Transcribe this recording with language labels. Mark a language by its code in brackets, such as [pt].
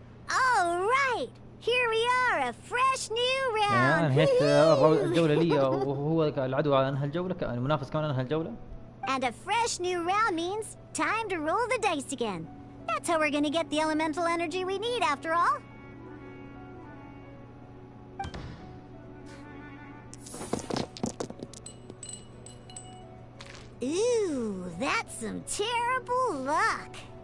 [en] All right, here we are, a fresh new round. [ar] انهيت الجولة لي وهو العدو انهى الجولة، المنافس كمان انهى الجولة. [en] And a fresh new round means time to roll the dice again. That's how we're gonna get the elemental energy we need, after all. Ooh, that's some terrible luck.